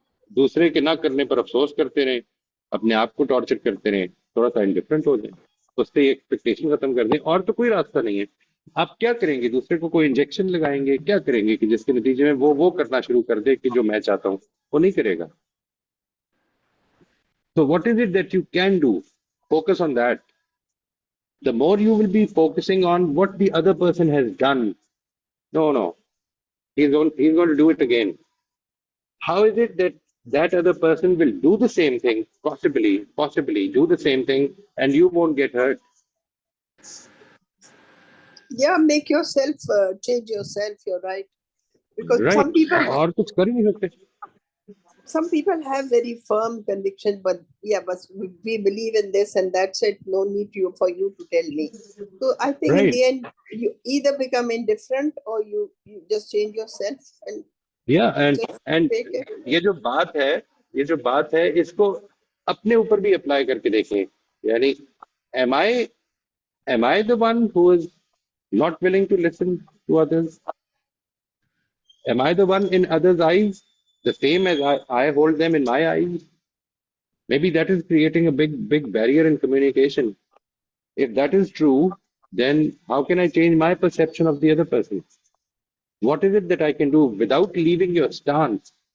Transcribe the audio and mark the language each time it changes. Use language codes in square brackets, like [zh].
[hi] दूसरे के ना करने पर अफसोस करते रहें, अपने आप को टॉर्चर करते रहें, थोड़ा सा इंडिफरेंट हो जाए, उससे एक्सपेक्टेशन खत्म कर दें, और तो कोई रास्ता नहीं है. आप क्या करेंगे? दूसरे को कोई इंजेक्शन लगाएंगे? क्या करेंगे कि जिसके नतीजे में वो करना शुरू कर दे कि जो मैं चाहता हूं वो नहीं करेगा. [en] तो what is it that you can do? Focus on that. The more you will be focusing on what the other person has done, no, he's going to do it again. How is it that that other person will do the same thing, possibly do the same thing, and you won't get hurt? Yeah, make yourself change yourself. You're right, because Right. some people [hi] और कुछ कर ही नहीं सकते. [en] some people have very firm conviction, but yeah, but we believe in this and that's it. No need for you to tell me. So I think in Right. the end, you either become indifferent or you just change yourself and Yeah, just and take it. [hi] ये जो बात है इसको अपने ऊपर भी apply करके देखें. [en] यानी am I the one who is not willing to listen to others? Am I the one in others' eyes the same as I hold them in my eyes? Maybe that is creating a big barrier in communication. If that is true, then how can I change my perception of the other person? What is it that I can do without leaving your stance?